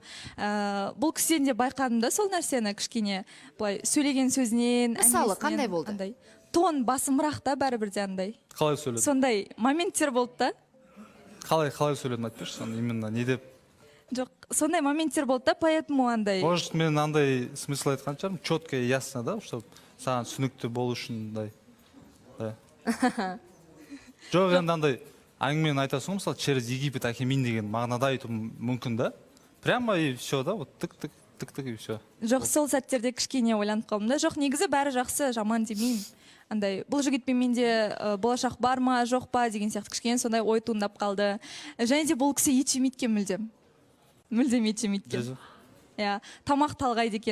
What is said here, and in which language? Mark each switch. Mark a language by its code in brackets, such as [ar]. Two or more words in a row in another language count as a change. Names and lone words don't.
[kk] Бұл кісіден де байқадым да сол нәрсені кішкене былай сөйлеген сөзінен. Мысалы, қандай болды? Тон басымырақ та бәрібір де андай. Қалай сөйледі? Сондай моменттер болды да. Қалай сөйледім айтып берші, именно не деп? Жоқ, сондай моменттер болды да, поэтому андай. Может, мен андай смысл айтқан шығармын, [ru] четко и ясно, да, чтобы [kk] саған түсінікті болу үшін андай. Жоқ, енді андай әңгімені айтасың ғой, мысалы, через Египет әкелмейін деген мағынада айту мүмкін да. [ru] Прямо и все, да, вот тік и все. [kk] Жоқ, сол сәттерде кішкене ойланып қалдым да. Жоқ, негізі бәрі жақсы, жаман демеймін. Андай, бұл жігітпен менде болашақ бар ма, жоқ па деген сияқты кішкене сондай ой туындап қалды. Және де бұл кісі ет жемейді екен мүлдем. Мүлдем ет жемейді екен. Иә, тамақ талғайды екен.